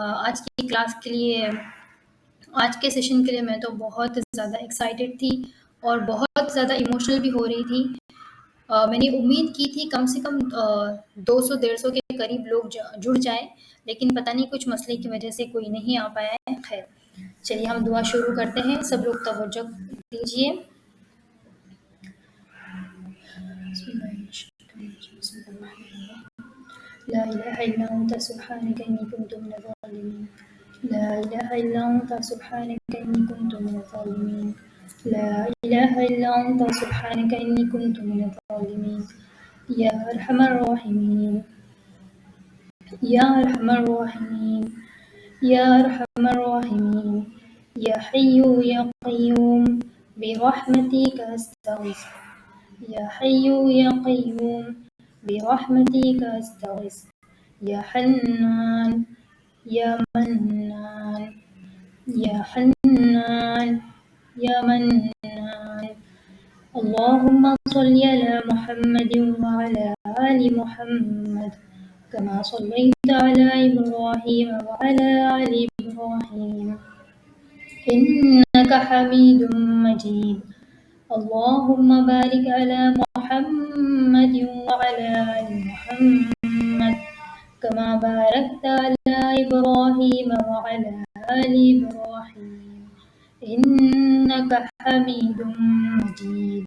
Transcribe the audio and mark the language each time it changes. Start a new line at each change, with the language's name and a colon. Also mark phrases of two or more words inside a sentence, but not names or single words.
Urdu: آج کی کلاس کے لیے آج کے سیشن کے لیے میں تو بہت زیادہ ایکسائیٹڈ تھی اور بہت زیادہ ایموشنل بھی ہو رہی تھی. میں نے امید کی تھی کم سے کم 200-150 کے قریب لوگ جڑ جائیں، لیکن پتا نہیں کچھ مسلے کی وجہ سے کوئی نہیں آ پایا ہے. خیر، چلیے ہم دعا شروع کرتے ہیں. سب لوگ توجہ دیجیے.
Arabic: لا إله إلا أنت سبحانك إني كنت من الظالمين. لا إله إلا أنت سبحانك إني كنت من الظالمين. لا إله إلا أنت سبحانك إني كنت من الظالمين. يا أرحم الراحمين، يا أرحم الراحمين، يا أرحم الراحمين, يا حي يا قيوم برحمتك أستغيث، يا حي يا قيوم برحمتك أستغيث، يا حنان يا منان، يا حنان يا منان. اللهم صل على محمد وعلى آل محمد كما صليت على إبراهيم وعلى آل إبراهيم إنك حميد مجيد. اللهم بارك على محمد وعلى آل محمد كما باركت على إبراهيم وعلى آل إبراهيم إنك حميد مجيد.